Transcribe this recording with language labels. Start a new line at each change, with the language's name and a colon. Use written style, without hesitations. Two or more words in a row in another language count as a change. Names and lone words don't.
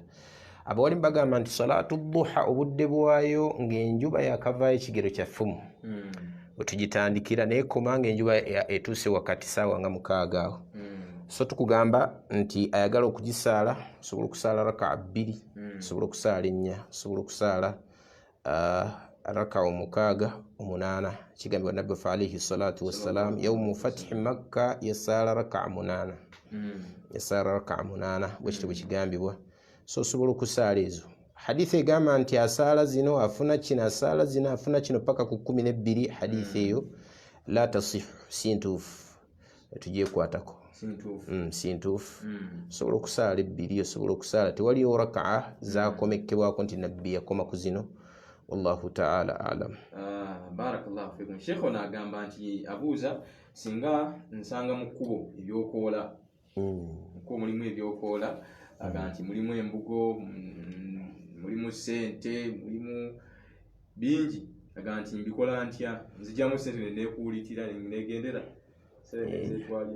Ganda: Abawalimu bagamba nti
Arabic: صلاة الضحى
Ganda: obudde bwayo ng'enjuba yakavaayo ekigero kya ffumu bwe tugitandikira, naye koma ng'enjuba etuuse wakati saawa nga 6 awo. So tukugamba nti ayagala okugisaala osobola okusaala raka 2, osobola okusaala 4, osobola okusaala raka 6, 8. Kigambibwa Nabbi waffe
Arabic: عليه الصلاة والسلام يوم فتح مكة
Ganda: yasaala raka 8, yasaala raka 8, bwe kityo bwe kigambibwa. So osobola okusaala ezo. Hadithi egamba nti asaala zino afuna kino, asaala zino afuna kino paka ku 12. Hadithi eyo
Arabic: لا تصح,
Ganda: si ntuufu, tugyekwatako, si ntuufu. Osobola okusaala 2, osobola okusaala tewaliyo rakaa zakomekebwako nti nabbi yakoma ku zino.
Arabic: والله تعالى أعلم. بارك الله فيكم.
Ganda: Sheikh ono agamba nti abuuza singa nsanga mu kkubo ebyokoola, mukubo mulimu ebyokoola, aga nti mulimu embugo, mulimu sente, mulimu bingi, aga nti mbikola ntya, nzijamu sente neekuwulitira negendera seetwalya.